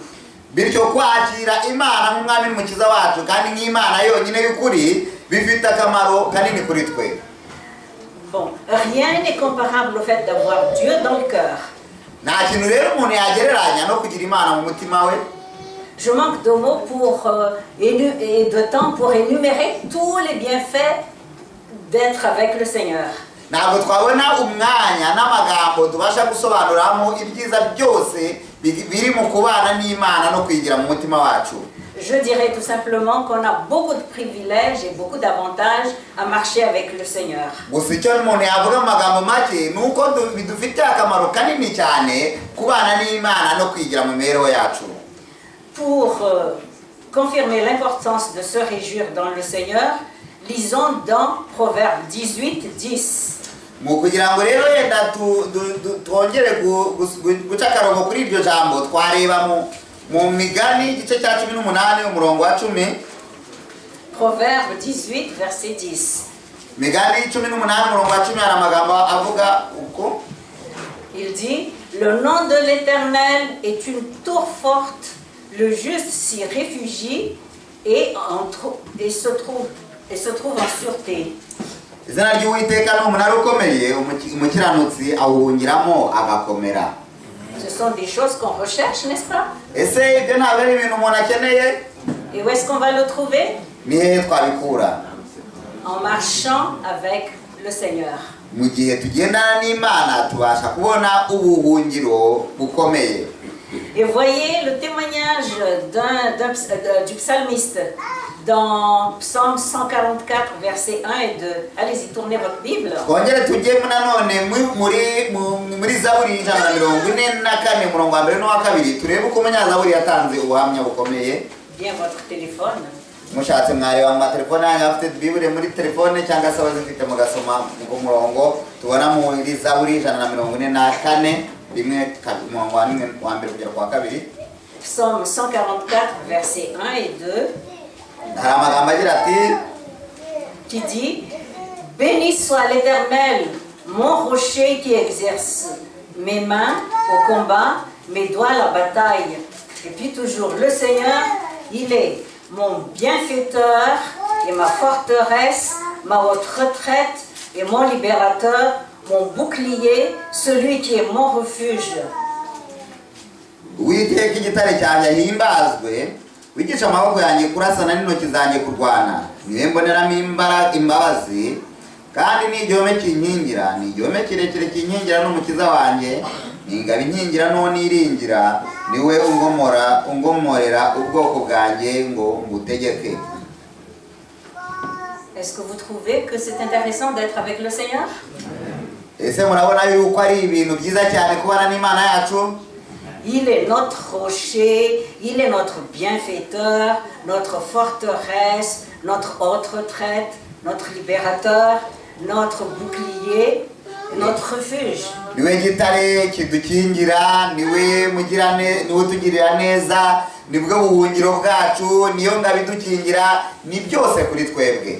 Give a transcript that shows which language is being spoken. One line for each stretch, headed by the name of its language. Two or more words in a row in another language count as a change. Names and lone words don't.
Kinyarwanda: Bityo kwakira Imana nk'umwami n'umukiza wacu kandi nk'Imana yonyine y'ukuri bifite akamaro kanini kuri twe.
French: Bon, rien n'est comparable au fait d'avoir Dieu dans le cœur.
Kinyarwanda: Nta kintu rero umuntu yagereranya no kugira Imana mu mutima we.
French: Je manque de mots et de temps pour énumérer tous les bienfaits d'être avec le Seigneur.
Kinyarwanda: Ntabwo twabona umwanya n'amagambo tubasha gusobanuramo ibyiza byose biri mu kubana n'Imana no kwigira mu mutima wacu.
French: je dirais tout simplement qu'on a beaucoup de privilèges et beaucoup d'avantages à marcher avec le Seigneur.
Kinyarwanda: gusa icyo umuntu yavuga mu magambo make ni uko bidufitiye akamaro kanini cyane kubana n'Imana no kwigira mu mibereho yacu.
French: Pour confirmer l'importance de se réjouir dans le Seigneur, lisons dans Proverbe 18:10.
Kinyarwanda: Mu kugira ngo rero yenda twongere guca akarongo kuri iryo jambo twareba mu migani igice cya 18 umurongo wa 10.
French: Proverbe 18 verset 10.
Kinyarwanda: Migani 18 umurongo wa 10 hari amagambo avuga uko.
French: Il dit: le nom de l'Éternel est une tour forte, le juste s'y réfugie et se trouve en sûreté.
Kinyarwanda: Izina ry'Uwiteka ni umunara ukomeye, umukiranutsi awuhungiramo agakomera.
French: Ce sont des choses qu'on recherche, n'est-ce pas?
Kinyarwanda: Ese ibyo ntabwo ari ibintu umuntu akeneye?
French: Et où est-ce qu'on va le trouver?
Kinyarwanda: Ni hehe twabikura?
French: En marchant avec le Seigneur.
Kinyarwanda: Mu gihe tugendana n'Imana tubasha kubona ubuhungiro bukomeye.
French: Et voyez le témoignage du psalmiste dans Psaume 144, versets 1 et 2. Allez-y, tournez votre Bible.
Kinyarwanda: Twongere tujye nanone muri Zaburi 144 umurongo wa 1 n'uwa 2 turebe uko umunyazaburi yatanze ubuhamya bukomeye.
French: Bien votre téléphone.
Kinyarwanda: Mushatse mwareba mu matelefone yanyu afite Bible muri telefone cyangwa se abazifite mugasoma ku murongo tubona muri Zaburi 144 rimwe umurongo wa 1 kugera ku wa 2.
French: Psaume 144, versets 1 et 2.
Kinyarwanda: Hari amagambo agira ati
French: qui dit: béni soit l'Éternel, mon rocher qui exerce mes mains au combat, mes doigts à la bataille. Et puis toujours, le Seigneur, il est mon bienfaiteur et ma forteresse, ma haute retraite et mon libérateur, mon bouclier, celui qui est mon refuge.
Kinyarwanda: Uwiteka igitare cyanjye himbazwe, wigisha amaboko yanjye kurasana n'intoki zanjye kurwana. Niwe mboneramo imbabazi, kandi ni igihome kinkingira, ni igihome kirekire kinkingira n'umukiza wanjye, ni ingabo inkingira n'uwo niringira, niwe ungomorera ubwoko bwanjye ngo ngutegeke.
French: Est-ce que vous trouvez que c'est intéressant d'être avec le Seigneur?
Kinyarwanda: Ese murabona yuko ari ibintu byiza cyane kubana n'Imana yacu?
French: Il est notre rocher, il est notre bienfaiteur, notre forteresse, notre haute retraite, notre libérateur, notre bouclier, notre refuge.
Kinyarwanda: Niwe gitare kidukingira, niwe tugirira neza, nibwo buhungiro bwacu, niyo ngabo idukingira, ni byose kuri twebwe.